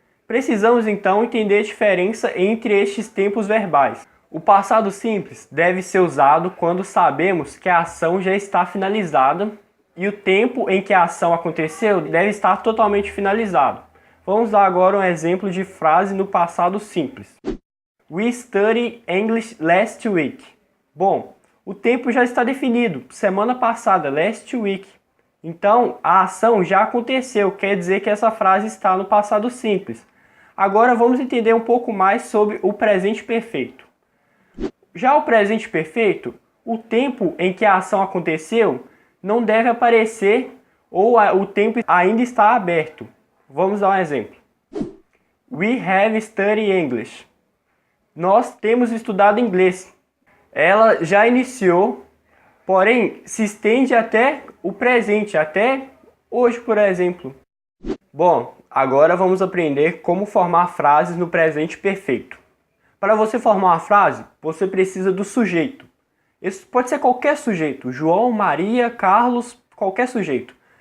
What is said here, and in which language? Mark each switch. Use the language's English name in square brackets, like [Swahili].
[Portuguese] Precisamos então entender a diferença entre estes tempos verbais. O passado simples deve ser usado quando sabemos que a ação já está finalizada e o tempo em que a ação aconteceu deve estar totalmente finalizado. Vamos dar agora um exemplo de frase no passado simples. [English] We studied English last week. [Portuguese] Bom, o tempo já está definido, semana passada, [English] last week. [Portuguese] Então, a ação já aconteceu, quer dizer que essa frase está no passado simples. Agora vamos entender um pouco mais sobre o presente perfeito. Já o presente perfeito, o tempo em que a ação aconteceu não deve aparecer ou o tempo ainda está aberto. Vamos dar um exemplo. [English] We have studied English. [Portuguese] Nós temos estudado inglês. Ela já iniciou, porém se estende até o presente, até hoje, por exemplo. Bom, agora vamos aprender como formar frases no presente perfeito. Para você formar uma frase, você precisa do sujeito. Esse pode ser qualquer sujeito, João, Maria, Carlos, qualquer sujeito.